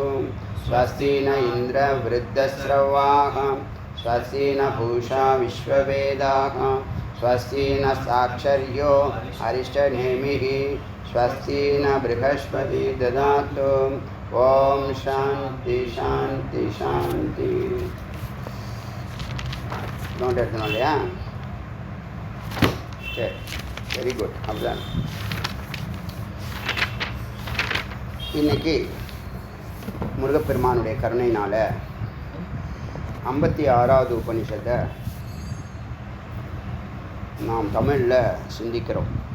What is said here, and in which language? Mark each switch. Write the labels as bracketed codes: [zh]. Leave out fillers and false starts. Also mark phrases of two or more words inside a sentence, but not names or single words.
[sa] स्वस्ति न इन्द्रवृद्धस्रवाः, स्वस्ति न पूषा विश्ववेदाः, स्वस्ति न साक्षर्यो अरिष्टनेमिः, स्वस्ति न बृहस्पति ददातु. ओम शांति शांति शांति. [ta] நோட் எடுத்துனோம் இல்லையா? சரி, [en] very good. [ta] அப்படிதான் இன்னைக்கு முருகப்பெருமானுடைய கருணையினால் 56வது உபனிஷத்தை நாம் தமிழில் சிந்திக்கிறோம்.